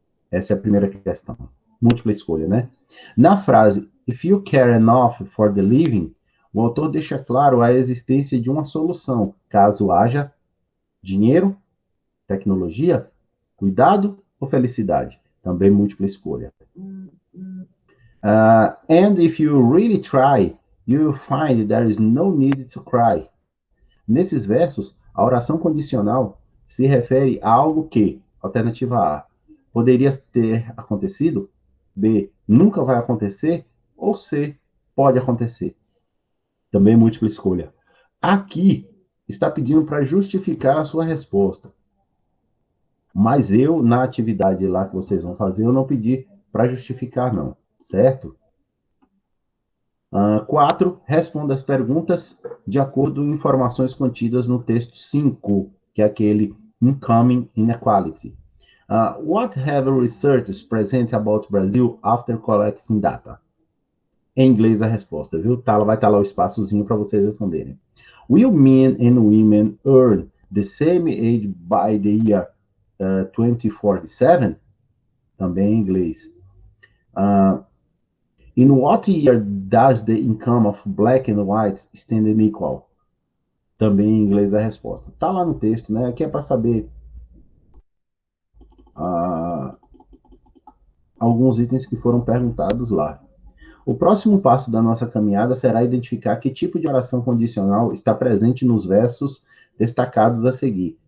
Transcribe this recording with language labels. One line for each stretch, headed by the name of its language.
Portuguese: Essa é a primeira questão. Múltipla escolha, né? Na frase,
English: if you care enough for the living,
Portuguese: o autor deixa claro a existência de uma solução, caso haja dinheiro, tecnologia, cuidado ou felicidade. Também múltipla escolha.
English: And if you really try, you will find there is no need to cry.
Portuguese: Nesses versos, a oração condicional se refere a algo que, alternativa A, poderia ter acontecido, B, nunca vai acontecer, ou C, pode acontecer. Também múltipla escolha. Aqui está pedindo para justificar a sua resposta. Mas eu, na atividade lá que vocês vão fazer, eu não pedi para justificar, não. Certo? 4. Responda as perguntas de acordo com informações contidas no texto 5, que é aquele Incoming Inequality.
English: What have researchers present about Brazil after collecting data?
Portuguese: Em inglês a resposta, viu? Vai estar lá o espaçozinho para vocês responderem.
English: Will men and women earn the same age by the year 2047?
Portuguese: Também em inglês.
English: In what year does the income of black and white stand equal?
Portuguese: Também em inglês a resposta. Tá lá no texto, né? Aqui é para saber alguns itens que foram perguntados lá. O próximo passo da nossa caminhada será identificar que tipo de oração condicional está presente nos versos destacados a seguir.